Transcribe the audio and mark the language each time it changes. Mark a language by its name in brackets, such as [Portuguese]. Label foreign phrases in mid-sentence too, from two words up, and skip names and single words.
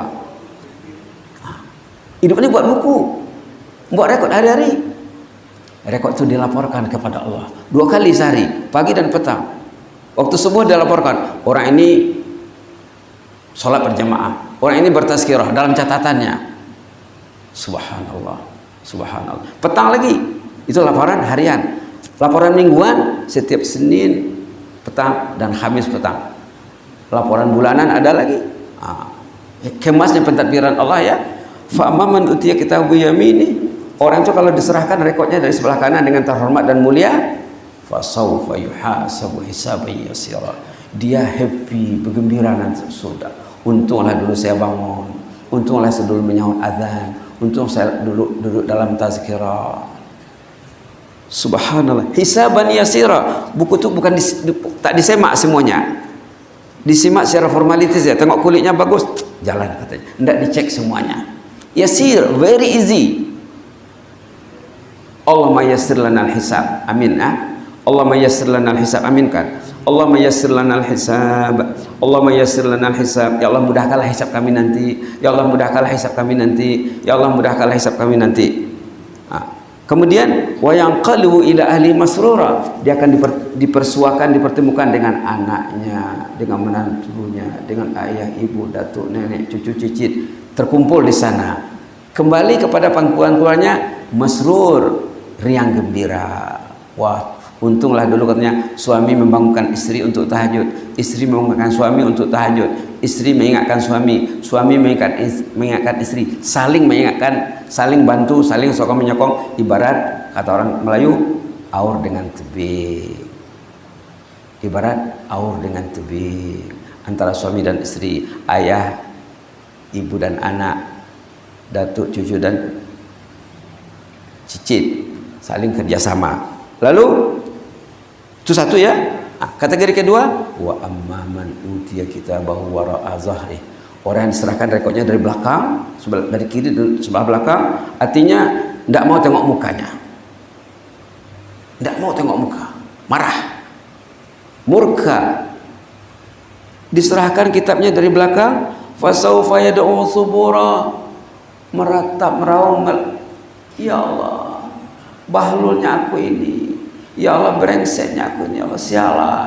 [Malay] Hidup ini buat buku. Buat rekod hari-hari. Rekod itu dilaporkan kepada Allah 2 kali sehari, pagi dan petang. Waktu subuh dilaporkan, orang ini sholat berjamaah, orang ini bertazkirah dalam catatannya. [Arabic] سبحان الله، سبحان الله. [Malay] Petang lagi, itu laporan harian. Laporan mingguan setiap Senin petang dan Kamis petang. Laporan bulanan ada lagi. Kemasnya pentadbiran Allah ya. [Arabic] فأما من أوتي كتابه يميني, [Malay] orang itu kalau diserahkan rekodnya dari sebelah kanan dengan terhormat dan mulia, [Arabic] فسوف يحاسب حسابا يسيرا. [Malay] Dia happy, bergembira nanti sudah. Untunglah dulu saya bangun. Untunglah saya dulu menyahut azan. Untung saya duduk dalam tazkirah. [Arabic] سبحان الله. حسابا يسيرا. [Malay] Buku itu bukan tak disemak semuanya. Disimak secara formalitas ya. Tengok kulitnya bagus, jalan katanya. Tidak dicek semuanya. Yasir, [English] very easy. [Arabic] اللهم يسر لنا الحساب. Amin. اللهم يسر لنا الحساب. [Malay] Amin kan? [Arabic] اللهم يسر لنا الحساب. اللهم يسر لنا الحساب. [Malay] Ya Allah mudahkanlah hisab kami nanti. Ya Allah mudahkanlah hisab kami nanti. Ya Allah mudahkanlah hisab kami nanti. [Arabic] Kemudian وينقلب إلى أهل مسرورا, [Malay] dia akan dipersuakan, dipertemukan dengan anaknya, dengan menantunya, dengan ayah, ibu, datuk, nenek, cucu, cicit, terkumpul di sana. Kembali kepada pangkuan keluarnya, masrur, riang gembira. Wah, untunglah dulu katanya suami membangunkan istri untuk tahajud, istri membangunkan suami untuk tahajud, istri mengingatkan suami, suami mengingatkan istri, saling mengingatkan, saling bantu, saling sokong menyokong. Ibarat kata orang Melayu, aur dengan tebing. Ibarat aur dengan tebing antara suami dan istri, ayah, ibu dan anak, datuk, cucu dan cicit, saling kerjasama. Lalu itu satu ya. Kategori kedua, [Arabic] وأما من أوتي كتابه وراء ظهر, [Malay] orang yang diserahkan rekodnya dari belakang, dari kiri, sebelah belakang, artinya tidak mau tengok mukanya, tidak mau tengok muka, marah, murka. Diserahkan kitabnya dari belakang, [Arabic] فسوف يدعو ثبورا, [Malay] meratap, meraung, ya Allah, bahlulnya aku ini, ya Allah, brengseknya aku ini, ya Allah, sialan.